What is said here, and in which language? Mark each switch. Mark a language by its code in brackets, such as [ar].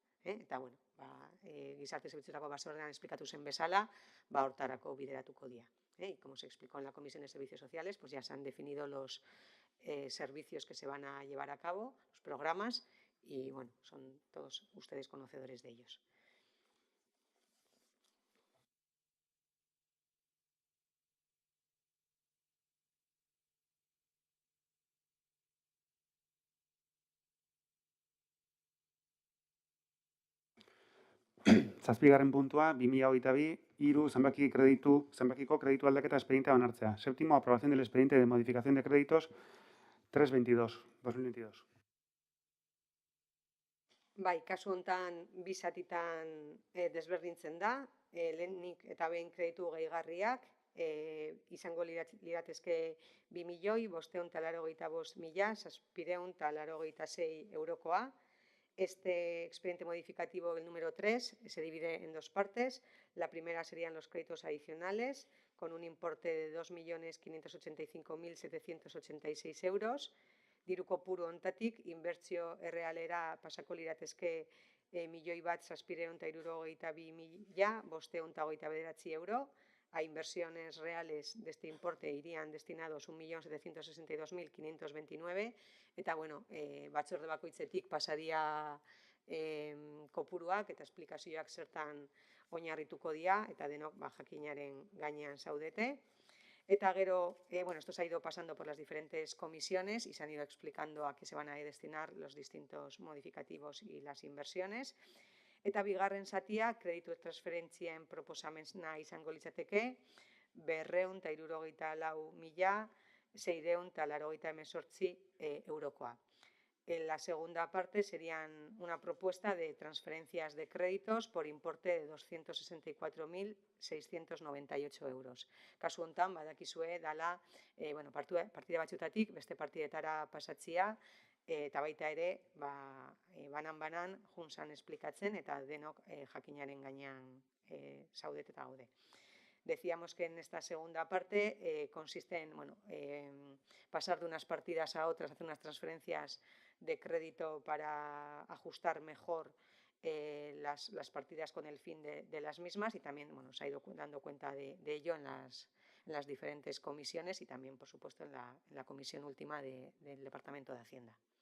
[eu] Eta, gizarte zerbitzuetako batzordean esplikatu zen bezala, hortarako bideratuko dira. [es] Y como se explicó en la Comisión de Servicios Sociales, pues ya se han definido los servicios que se van a llevar a cabo, los programas, y bueno, son todos ustedes conocedores de ellos. [eu] Zazpigarren puntua, 2022, zenbakiko kreditu aldaketa espedientea onartzea. [es] Séptimo, aprobación del expediente de modificación de créditos 322-2022. [eu] Kasu honetan bi zatitan desberdintzen da, lehenik eta behin kreditu gehigarriak, izango liratezke 2.585.786 eurokoa. [es] Este expediente modificativo, el número 3, se divide en 2 partes. La primera serían los créditos adicionales, con un importe de 2.585.786 euros. [eu] Diru kopuru honetatik, inbertsio errealera pasako liratezke 1.762.529 euro. [es] A inversiones reales de este importe irían destinados 1.762.529, [eu] eta batzorde bakoitzetik pasaria kopuruak eta esplikazioak zertan oinarrituko dira, eta denok jakinaren gainean zaudete. Eta gero, [es] esto se ha ido pasando por las diferentes comisiones y se han ido explicando a qué se van a destinar los distintos modificativos y las inversiones. [eu] Eta bigarren zatia, kreditu transferentzien proposamena izango litzateke, 264.688 eurokoa. [es] En la segunda parte serían una propuesta de transferencias de créditos por importe de 264.698 euros. [eu] Kasu honetan, badakizue dala, partida batxutatik beste partidetara pasatzia, eta baita ere, banan juntzan esplikatzen, eta denok jakinaren gainean zaudet eta gaude. [es] Decíamos que en esta segunda parte consiste en pasar de unas partidas a otras, hacer unas transferencias de crédito para ajustar mejor las partidas con el fin de las mismas, y también se ha ido dando cuenta de ello en las diferentes comisiones y también, por supuesto, en la comisión última del Departamento de Hacienda.